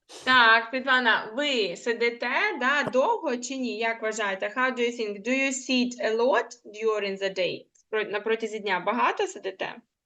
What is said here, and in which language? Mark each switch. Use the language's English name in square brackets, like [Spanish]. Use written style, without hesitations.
[Ukrainian] Так, Світлана, ви сидите, да, довго чи ні? Як вважаєте? [English] How do you think? Do you sit a lot during the day? [Ukrainian] На протязі дня багато сидите?